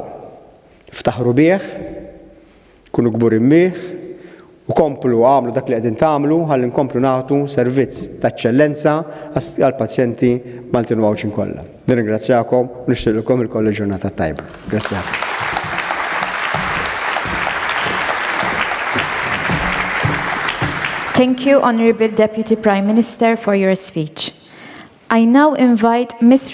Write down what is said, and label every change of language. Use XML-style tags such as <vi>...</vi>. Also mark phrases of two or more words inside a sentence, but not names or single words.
<mt>Ftaħru bih, kunu kburin bih, u komplu għamlu dak li qegħdin tagħmlu ħalli nkomplu nagħtu servizz ta' eċċellenza għall-pazjenti Maltin Wawċin kollha. Nirringrazzjakom u nixtieqilkom il-kollu ġurnata tajba. Grazzi ħafna.</mt> <en>Thank you, Honourable Deputy Prime Minister, for your speech. I now invite Ms.</en>